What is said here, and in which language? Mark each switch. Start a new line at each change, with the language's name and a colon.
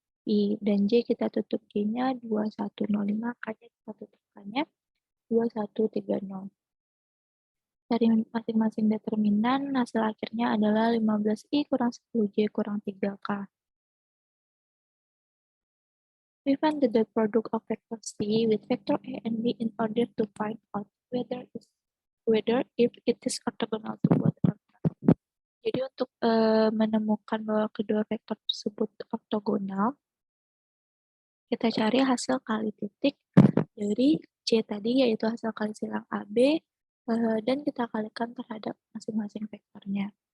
Indonesian: I dan J kita tutup J-nya 2105, K-nya kita tutupkannya 2130. Dari masing-masing determinan, hasil akhirnya adalah 15I kurang 10J kurang 3K.
English: We find the dot product of vector C with vector A and B in order to find out whether if it is orthogonal to both or not.
Indonesian: Jadi untuk menemukan bahwa kedua vektor tersebut ortogonal, kita cari hasil kali titik dari C tadi, yaitu hasil kali silang AB, dan kita kalikan terhadap masing-masing vektornya.